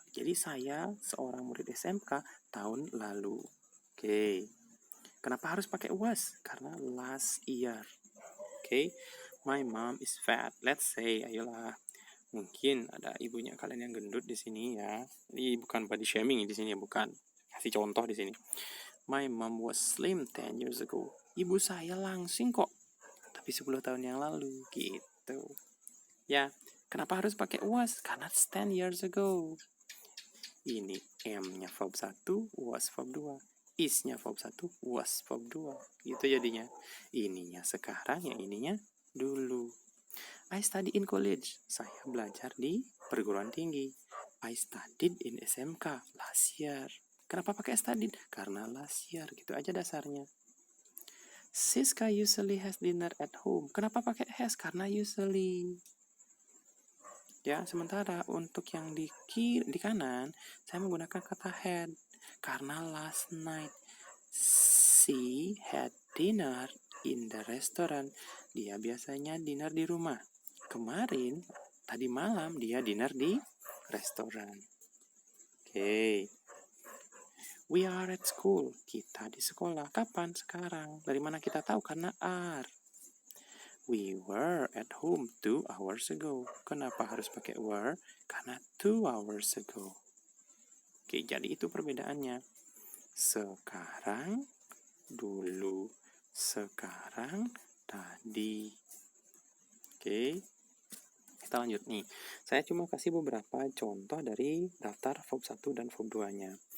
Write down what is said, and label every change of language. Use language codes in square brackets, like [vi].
[id] Jadi saya seorang murid SMK tahun lalu. Oke. Kenapa harus pakai was? Karena last year. Oke. [en] My mom is fat. Let's say, ayolah. [id] Mungkin ada ibunya kalian yang gendut di sini ya. Ini bukan body shaming di sini, bukan. Kasih contoh di sini. [en] My mom was slim 10 years ago. [id] Ibu saya langsing kok, tapi 10 tahun yang lalu, gitu. Ya, kenapa harus pakai was? Karena 10 years ago. Ini am-nya verb 1, was verb 2. Is-nya verb 1, was verb 2. Gitu jadinya. Ininya sekarang, yang ininya dulu. [en] I study in college. [id] Saya belajar di perguruan tinggi. [en] I studied in SMK last year. [id] Kenapa pakai studied? Karena last year. Gitu aja dasarnya. [en] Siska usually has dinner at home. [id] Kenapa pakai has? Karena usually. Ya, sementara untuk yang di kanan, saya menggunakan kata had. [en] Karena last night, she had dinner in the restaurant. [id] Dia biasanya dinner di rumah. Kemarin, tadi malam, dia dinner di restoran. Oke. [en] We are at school. [id] Kita di sekolah. Kapan? Sekarang. Dari mana kita tahu? Karena are. [en] We were at home 2 hours ago. Kenapa harus pakai were? [id] Karena 2 hours ago. Oke, jadi itu perbedaannya. Sekarang, dulu. Sekarang, tadi. Oke, kita lanjut nih. Saya cuma kasih beberapa contoh dari daftar verb 1 dan verb 2-nya.